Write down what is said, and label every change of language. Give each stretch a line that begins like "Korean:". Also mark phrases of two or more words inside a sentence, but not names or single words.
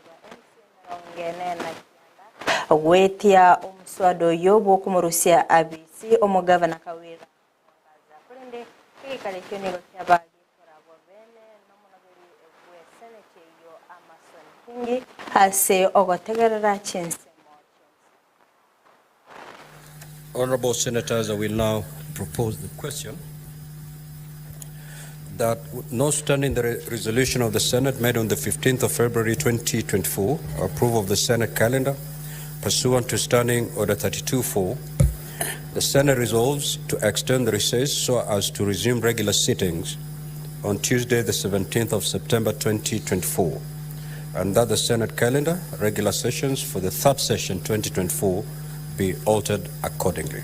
Gusii: wetia omuswado yobo kumurusia ABC omugavana Kawira Mwangaza kurende kikale kyonigo kyabali korabo bene no munabiri bwe Senate yo kingi ase ogotegerera chinse.
English: Honorable Senators, I will now propose the question that notwithstanding the resolution of the Senate made on the 15th of February 2024, approval of the Senate calendar pursuant to Standing Order 32-4, the Senate resolves to extend the recess so as to resume regular sittings on Tuesday, the 17th of September 2024, and that the Senate calendar regular sessions for the third session 2024 be altered accordingly.